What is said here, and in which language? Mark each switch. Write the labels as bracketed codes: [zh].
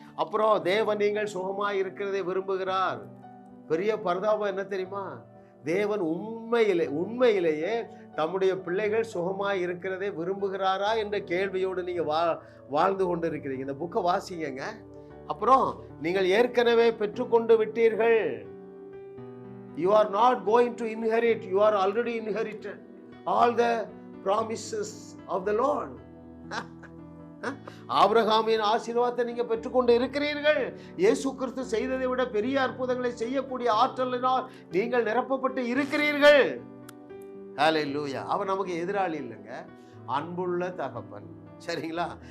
[ta] அப்புறம் தேவன் நீங்கள் சுகமாக இருக்கிறதை விரும்புகிறார். பெரிய பரிதாபம் என்ன தெரியுமா? தேவன் உண்மையிலேயே தம்முடைய பிள்ளைகள் சுகமாய் இருக்கிறதை விரும்புகிறாரா என்ற கேள்வியோடு நீங்க வாழ்ந்து கொண்டு இருக்கிறீங்க. இந்த புக்கை வாசிங்க. அப்புறம் நீங்கள் ஏற்கனவே பெற்றுக்கொண்டு விட்டீர்கள். [en] You are not going to inherit, you are already inherited all the promises of the Lord. [ta] ஆபிரகாமின் ஆசீர்வாதத்தை நீங்க பெற்றுக்கொண்டு இருக்கிறீர்கள். இயேசு கிறிஸ்து செய்ததை விட பெரிய அற்புதங்களை செய்யக்கூடிய ஆற்றலினால் நீங்கள் நிரப்பப்பட்டு இருக்கிறீர்கள். ஹல்லேலூயா. அவர் நமக்கு எதிராளி இல்லைங்க, அன்புள்ள தகப்பன். சரிங்களா?